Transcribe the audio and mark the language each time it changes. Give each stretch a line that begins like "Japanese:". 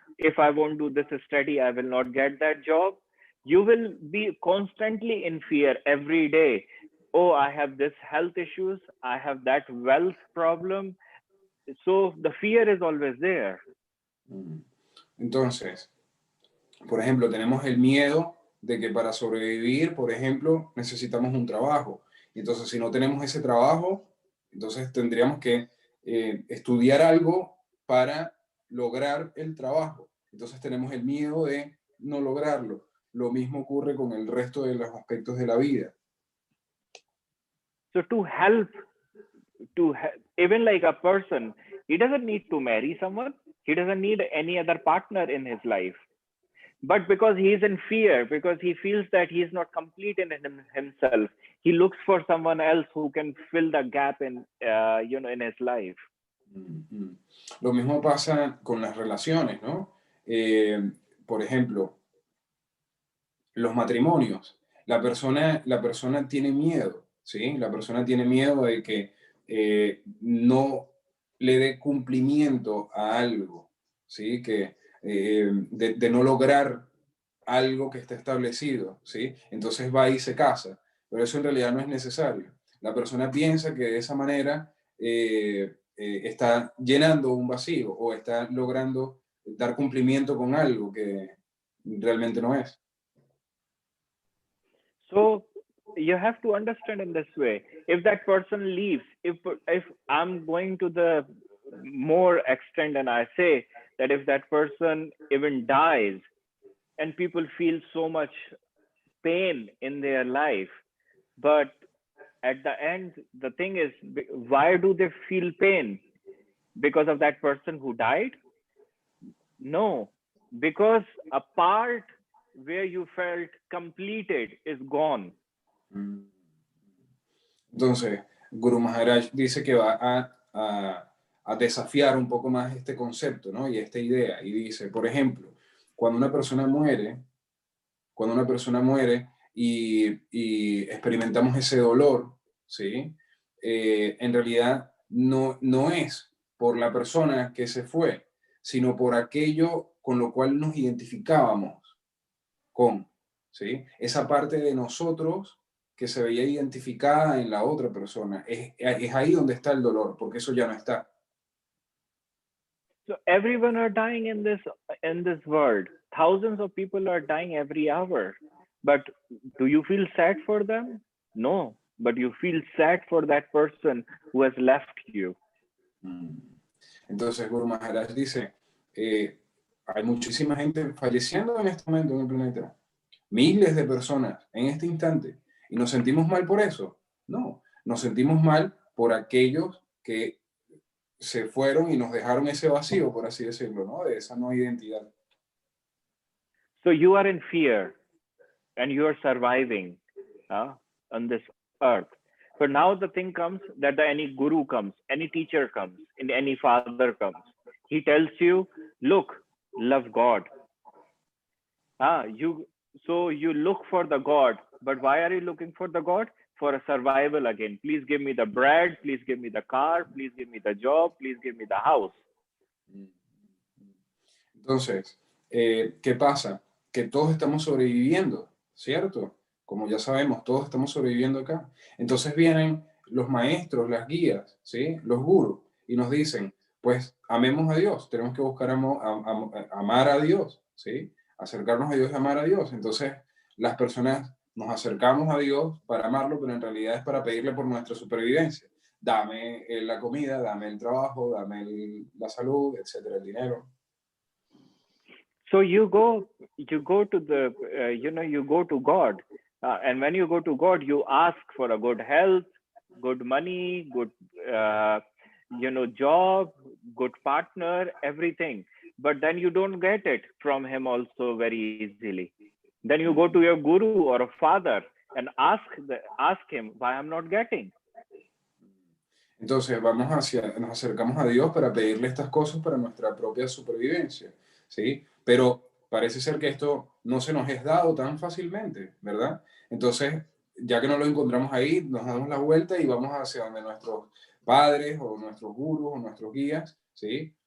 English: If I won't do this study, I will not get that job. You will be constantly in fear every day. Oh, I have this health issues. I have that wealth problem. So the fear is always there.
Spanish: Entonces, por ejemplo, tenemos el miedo de que para sobrevivir, por ejemplo, necesitamos un trabajo. Y entonces, si no tenemos ese trabajo, entonces tendríamos que estudiar algo para lograr el trabajo. Entonces tenemos el miedo de no lograrlo. Lo mismo ocurre con el resto de los aspectos de la vida.
English: So to help, even like a person, he doesn't need to marry someone. He doesn't need any other partner in his life. But because he is in fear, because he feels that he is not complete in himself, he looks for someone else who can fill the gap in his life.
Spanish: Lo mismo pasa con las relaciones, ¿no? Por ejemplo, los matrimonios. La persona tiene miedo, ¿sí? La persona tiene miedo de que no le dé cumplimiento a algo, ¿sí? Que de no lograr algo que está establecido, ¿sí? Entonces va y se casa, pero eso en realidad no es necesario. La persona piensa que de esa manera está llenando un vacío o está logrando dar cumplimiento con algo que realmente no es.
English: So you have to understand in this way, if that person leaves, if I'm going to the more extent and I say that if that person even dies and people feel so much pain in their life, but at the end, the thing is, why do they feel pain? Because of that person who died? No, because a part where you felt completed is gone.
Spanish: Entonces, Guru Maharaj dice que va a desafiar un poco más este concepto, ¿no? Y esta idea. Y dice, por ejemplo, cuando una persona muere y experimentamos ese dolor, ¿sí? En realidad no es por la persona que se fue, sino por aquello con lo cual nos identificábamos con, ¿sí? Esa parte de nosotros que se veía identificada en la otra persona. Es ahí donde está el dolor, porque eso ya no está.
English: So everyone are dying in this world. Thousands of people are dying every hour. But do you feel sad for them? No, but you feel sad for that person who has left you.
Spanish: Entonces Guru Maharaj dice, hay muchísima gente falleciendo en este momento en el planeta. Miles de personas en este instante. ¿Y nos sentimos mal por eso? No, nos sentimos mal por aquellos que se fueron y nos dejaron ese vacío, por así decirlo, ¿no? De esa no identidad.
English: So you are in fear and you are surviving on this earth. But now the thing comes that any guru comes, any teacher comes, and any father comes. He tells you, look, love God. So you look for the God, but why are you looking for the God? For a survival again. Please give me the bread, please give me the car, please give me the job, please give me the house.
Spanish: Entonces, ¿qué pasa? Que todos estamos sobreviviendo, ¿cierto? Como ya sabemos, todos estamos sobreviviendo acá. Entonces vienen los maestros, las guías, ¿sí? Los gurús, y nos dicen, pues amemos a Dios, tenemos que buscar amar a Dios, ¿sí? Acercarnos a Dios y amar a Dios. Entonces, las personas nos acercamos a Dios para amarlo, pero en realidad es para pedirle por nuestra supervivencia. Dame la comida, dame el trabajo, dame la salud, etcétera, el dinero.
English: So you go to the, you go to God. And when you go to God, you ask for a good health, good money, good, job, good partner, everything. But then you don't get it from him also very easily. Then you go to your guru or a father and ask him why I'm not getting.
Spanish: Entonces nos acercamos a Dios para pedirle estas cosas para nuestra propia supervivencia, ¿sí? Pero parece ser que esto no se nos es dado tan fácilmente, ¿verdad? Entonces, ya que no lo encontramos ahí, nos damos la vuelta y vamos hacia donde nuestros padres o nuestros gurús o nuestros guías, ¿sí?